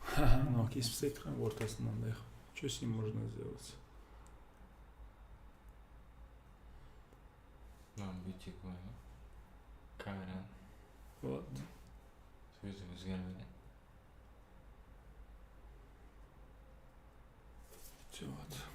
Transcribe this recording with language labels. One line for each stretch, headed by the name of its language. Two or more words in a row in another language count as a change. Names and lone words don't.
Kazakh: Ага, ну кесіп тастайық ортасын мындай.
Russian: Что с ним можно сделать?
Kazakh: Бүйтейік қой. Камераны.
Russian: Вот.
Kazakh: Сөзі өзгермеген.
Russian: Вот.